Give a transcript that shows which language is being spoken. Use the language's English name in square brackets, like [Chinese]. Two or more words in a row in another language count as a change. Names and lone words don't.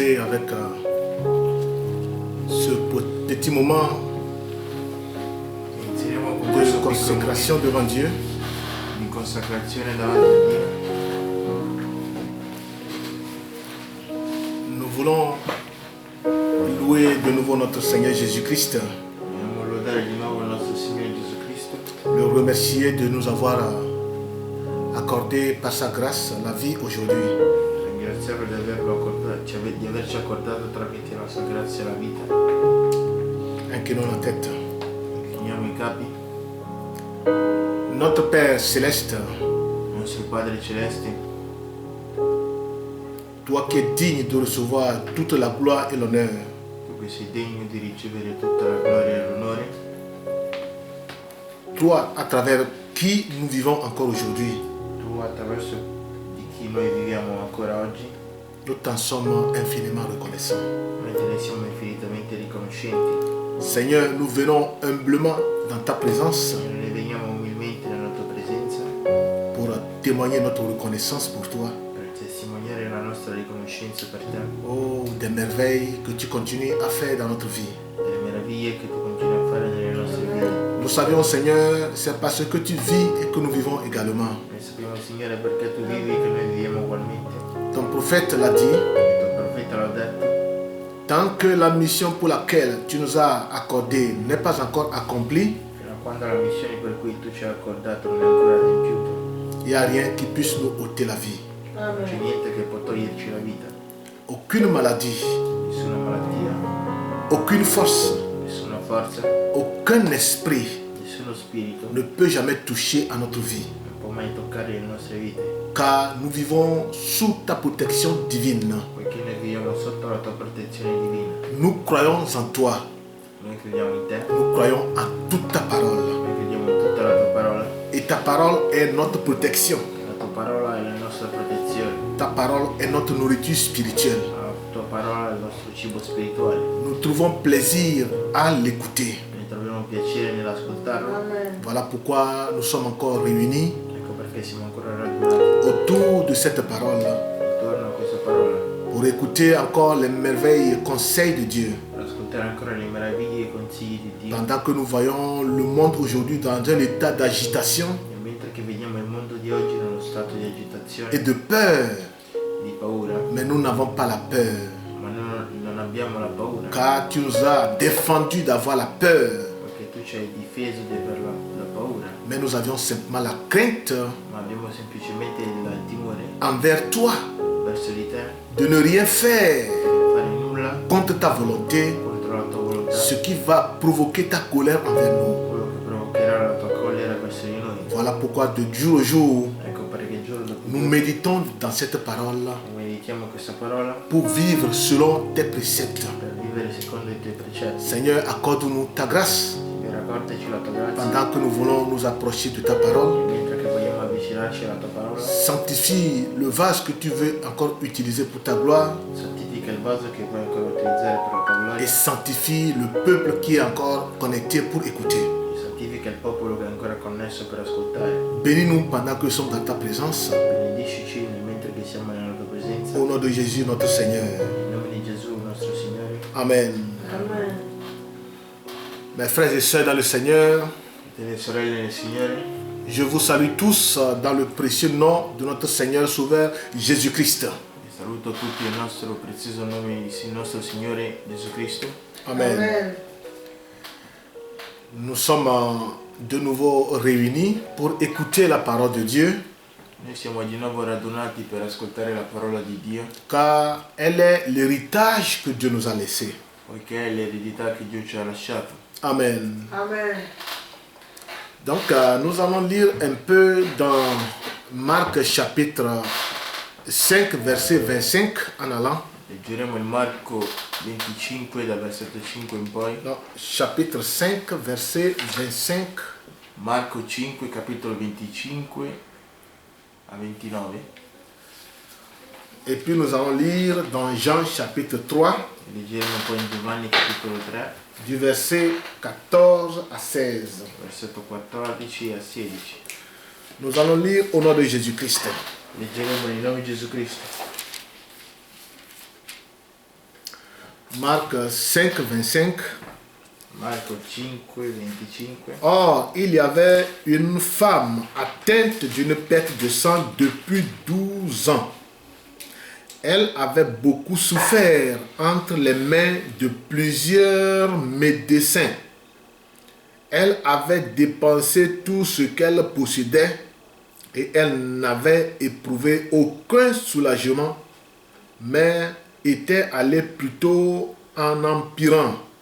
[French] avec ce petit moment de consécration devant Dieu. [Italian] Di consacrazione davanti a Dio. [French] Nous voulons louer de nouveau notre Seigneur Jésus-Christ. [Italian] Vogliamo lodare di nuovo il nostro Signore Gesù Cristo. [French] Le remercier de nous avoir accordé par sa grâce la vie aujourd'hui. [Italian] Ringraziarlo di averci accordato tramite la sua grazia la vita. [French] Inclinons la tête. [Italian] Incliniamo i capi. [French] Notre Père céleste, [Italian] Nostro Padre Celeste, [French] toi qui es digne de recevoir toute la gloire et l'honneur, [Italian] tu che sei degno di ricevere tutta la gloria e l'onore, [French] toi à travers qui nous vivons encore aujourd'hui, [Italian] tu attraverso di chi noi viviamo ancora oggi, [French] nous t'en sommes infiniment reconnaissants. [Italian] noi te ne siamo infinitamente riconoscenti. [French] Seigneur, nous venons humblement dans ta présence [Italian] Noi veniamo umilmente nella tua presenza [French] pour témoigner notre reconnaissance pour toi. [Italian] per testimoniare la nostra riconoscenza per te, [French] Oh, des merveilles que tu continues à faire dans notre vie. [Italian] delle meraviglie che tu continui a fare nelle nostre vite. [French] Nous savions, Seigneur, c'est parce que tu vis et que nous vivons également. [Italian] Noi sappiamo, Signore, perché tu vivi che noi viviamo ugualmente. [French] Ton prophète l'a dit, [Italian] Il tuo profeta l'ha detto, [French] tant que la mission pour laquelle tu nous as accordé n'est pas encore accomplie, [Italian] fino a quando la missione per cui tu ci hai accordato non è ancora adempiuta, [French] il n'y a rien qui puisse nous ôter la vie. [Italian] non c'è niente che può toglierci la vita. [French] Aucune maladie, [Italian] Nessuna malattia, [French] aucune force, [Italian] nessuna forza, [French] aucun esprit [Italian] nessuno spirito [French] ne peut jamais toucher à notre vie. [Italian] non può mai toccare le nostre vite, [French] Car nous vivons sous ta protection divine. [Italian] poiché noi viviamo sotto la tua protezione divina. [French] Nous croyons en toi. [Italian] Noi crediamo in te, [French] Nous croyons en toute ta parole. [Italian] noi crediamo in tutta la tua parola. [French] Et ta parole est notre protection. [Italian] La tua parola è la nostra protezione, [French] Ta parole est notre nourriture spirituelle. [Italian] la tua parola è il nostro cibo spirituale. [French] Nous trouvons plaisir à l'écouter. [Italian] Noi troviamo piacere nell'ascoltarlo. [French] Voilà pourquoi nous sommes encore réunis [Italian] Ecco perché siamo ancora radunati [French] autour de cette parole [Italian] attorno a questa parola, [French] pour écouter encore les merveilles et conseils de Dieu. [Italian] per ascoltare ancora le meraviglie e i consigli di Dio. [French] Pendant que nous voyons le monde aujourd'hui dans un état d'agitation [Italian] E mentre che vediamo il mondo di oggi in uno stato di agitazione, [French] et de peur, [Italian] di paura, [French] mais nous n'avons pas la peur. [Italian] ma non abbiamo la paura, [French] Car tu nous as défendu d'avoir la peur. [Italian] perché tu ci hai difeso di avere la paura, [French] Mais nous avions simplement la crainte [Italian] ma abbiamo semplicemente il timore [French] envers toi [Italian] verso di te, [French] de ne rien faire [Italian] di fare nulla [French] contre ta volonté, [Italian] contro la tua volontà, [French] ce qui va provoquer ta colère envers nous. [Italian] quello che provocherà la tua collera verso di noi. [French] Voilà pourquoi de jour au jour, [Italian] Ecco perché giorno dopo [French] nous [Italian] giorno [French] méditons dans cette parole [Italian] meditiamo questa parola [French] pour vivre selon tes préceptes. [Italian] per vivere secondo i tuoi precetti. [French] Seigneur, accorde-nous ta grâce [Italian] Signore, accordati la tua grazia, [French] pendant que nous voulons nous approcher de ta parole. [Italian] mentre che vogliamo avvicinarci alla tua parola. [French] Sanctifie le vase que tu veux encore utiliser pour ta gloire [Italian] Santifica il vaso che vuoi ancora utilizzare per la tua [French] et [Italian] gloria, [French] sanctifie le peuple qui est encore connecté pour écouter. [Italian] e santifica il popolo che è ancora connesso per ascoltare. [French] Bénis-nous pendant que nous sommes dans ta présence. [Italian] Benediscici mentre che siamo nella tua presenza. [French] Au nom de Jésus, notre Seigneur. [Italian] In nome di Gesù, nostro Signore. [French] Amen. [Italian] Amen. [French] Mes frères et sœurs dans le Seigneur, [Italian] Fratelli e sorelle nel Signore, [French] je vous salue tous dans le précieux nom de notre Seigneur Sauveur Jésus-Christ. [Italian] vi saluto tutti nel nostro prezioso nome di nostro Signore Gesù Cristo. [French] Amen. [Italian] Amen. [French] Nous sommes de nouveau réunis pour écouter la parole de Dieu, [Italian] Noi siamo di nuovo radunati per ascoltare la parola di Dio, [French] car elle est l'héritage que Dieu nous a laissé. [Italian] poiché è l'eredità che Dio ci ha lasciato. [French] Amen. [Italian] Amen. [French] Donc, nous allons lire un peu dans Marc chapitre 5, verset 25 en allant. [Italian] Leggeremo il Marco 25 dal versetto 5 in poi. [French] Non, chapitre 5, verset 25 [Italian] Marco 5, capitolo 25 a 29. [French] et puis nous allons lire dans Jean chapitre 3, [Italian] E leggeremo poi in Giovanni capitolo 3, [French] du verset 14 à 16. [Italian] versetto 14 a 16. [French] Nous allons lire au nom de Jésus-Christ. [Italian] Leggeremo nel nome di Gesù Cristo. [French] Marc 5, 25. [Italian] Marco 5, 25. [French] Or, il y avait une femme atteinte d'une perte de sang depuis 12 ans. Elle avait beaucoup souffert entre les mains de plusieurs médecins. Elle avait dépensé tout ce qu'elle possédait et elle n'avait éprouvé aucun soulagement, mais était allée plutôt en empirant.